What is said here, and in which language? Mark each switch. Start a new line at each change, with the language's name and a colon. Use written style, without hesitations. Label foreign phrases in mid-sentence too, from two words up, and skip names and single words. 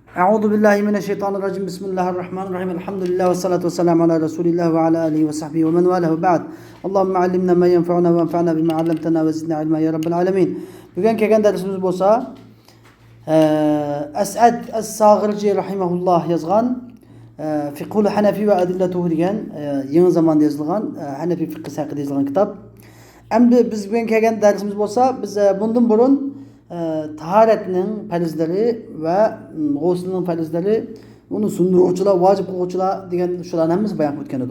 Arabic: أعوذ بالله من الشيطان الرجيم. بسم الله الرحمن الرحيم. الحمد لله والصلاة والسلام على رسول الله وعلى آله وصحبه ومن والاه بعد. اللهم علمنا ما ينفعنا وانفعنا بما علمتنا وزدنا علما يا رب العالمين.
Uzbek: Bugün kelgan dersimiz bo'lsa, As'ad as-Sag'irji rahimahulloh yozgan Fiqhul Hanafi ve adillatuhu degan yangi zamonda yozilgan Hanafi fiqh haqida yozilgan kitob. Endi biz bugün kelgan dersimiz bo'lsa, biz bundan burun taharetning farzlari va g'uslning farzlari, uni sunduruvchilar, vojib qiluvchilar degan shularni hammasi bayon qilib o'tgan edik.